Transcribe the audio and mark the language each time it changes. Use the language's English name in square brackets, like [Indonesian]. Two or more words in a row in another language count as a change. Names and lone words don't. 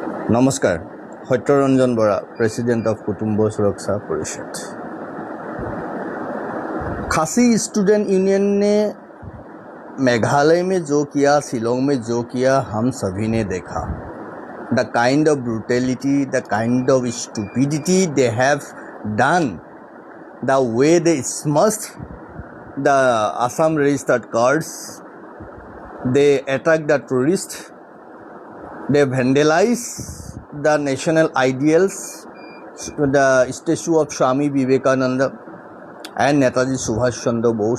[Assamese] নমস্কাৰ সত্যৰঞ্জন বৰা [English] president of [Assamese] কুটুম্ব सुरक्षा परिषद। [Hindi] खासी स्टूडेंट यूनियन ने मेघालय में जो किया, शिलोंग में जो किया, हम सभी ने देखा। [English] The kind of brutality, the kind of stupidity they have done, the way they smushed the Assam registered cards, they attacked the tourists, they vandalize the national ideals, the statue of Swami Vivekananda and Netaji Subhash Chandra Bose.